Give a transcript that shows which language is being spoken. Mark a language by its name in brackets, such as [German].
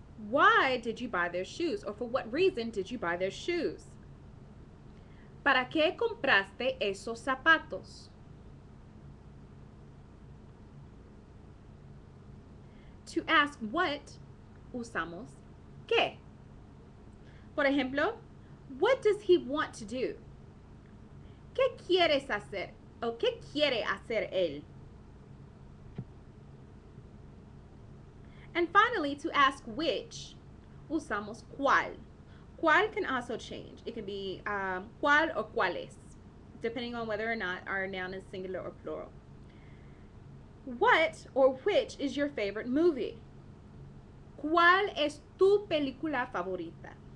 [English] Why did you buy their shoes? Or for what reason did you buy their shoes? [Spanish] ¿Para qué compraste esos zapatos? [English] To ask what, [Spanish] usamos [English] qué. [Spanish] Por ejemplo, [English] what does he want to do? [Spanish] ¿Qué quieres hacer? ¿O qué quiere hacer él? [English] And finally, to ask which, [Spanish] usamos [English] cuál. Cuál can also change. It can be cuál or cuáles, depending on whether or not our noun is singular or plural. What or which is your favorite movie? [Spanish] ¿Cuál es tu película favorita?